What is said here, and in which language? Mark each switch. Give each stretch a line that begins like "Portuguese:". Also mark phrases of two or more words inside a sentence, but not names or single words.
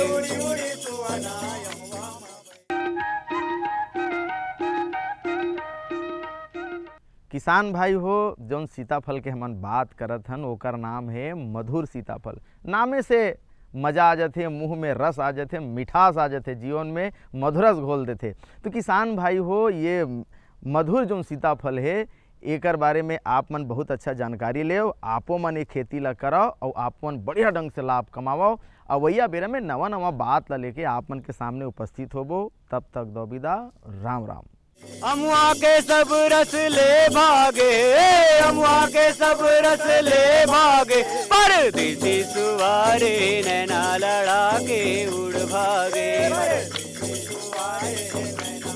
Chhattisgarhi: किसान भाई हो, जौन सीताफल के हमन बात करत हन ओकर नाम है मधुर सीताफल। नामे से मज़ा आ जाते, मुंह में रस आ जाते, मिठास आ जाते, जीवन में मधुरस घोल देते। तो किसान भाई हो, ये मधुर जो सीताफल है एकर बारे में आप मन बहुत अच्छा जानकारी ले, आपो मन ये खेती ला कराओ और आप मन बढ़िया ढंग से लाभ कमाओ। अवैया बेरा में नवा नवा बात ला लेके आप मन के सामने उपस्थित होबो। तब तक दो विदा, राम राम। अमुआ के सब रस ले भागे, अमुआ के सब रस ले भागे, परदेसी सुवारे नैना लड़ा के उड़ भागे,